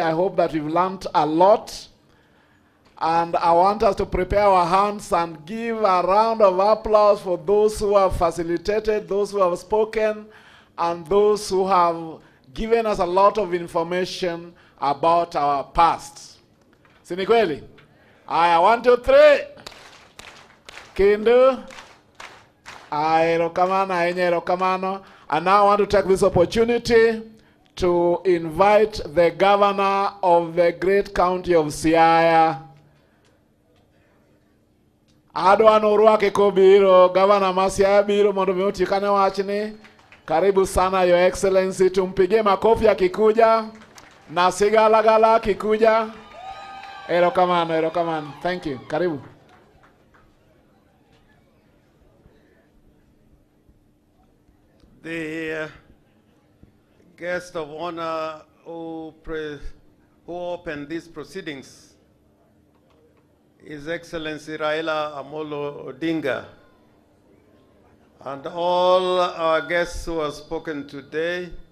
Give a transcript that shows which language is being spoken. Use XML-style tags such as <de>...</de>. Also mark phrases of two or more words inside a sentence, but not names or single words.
<en>I hope that we've learned a lot. And I want us to prepare our hands and give a round of applause for those who have facilitated, those who have spoken, and those who have given us a lot of information about our past.</en> <sw>Sinikweli? Aya, 1, 2, 3.</sw> <luo>Kindu. Erokamano.</luo> <en>And now I want to take this opportunity to invite the governor of the great county of Siaya.</en> <luo>Adwa noruake kobiro, Governor Masiaya biro mondo miutikane wachni.</luo> <sw>Karibu sana,</sw> <en>Your Excellency.</en> <sw>Tumpige makofi akikuja. Na sigalagala akikuja.</sw> <luo>Erokamano.</luo> <en>Thank you. Karibu. The guest of honor who opened these proceedings His Excellency Raila Amolo Odinga, and all our guests who have spoken today</en>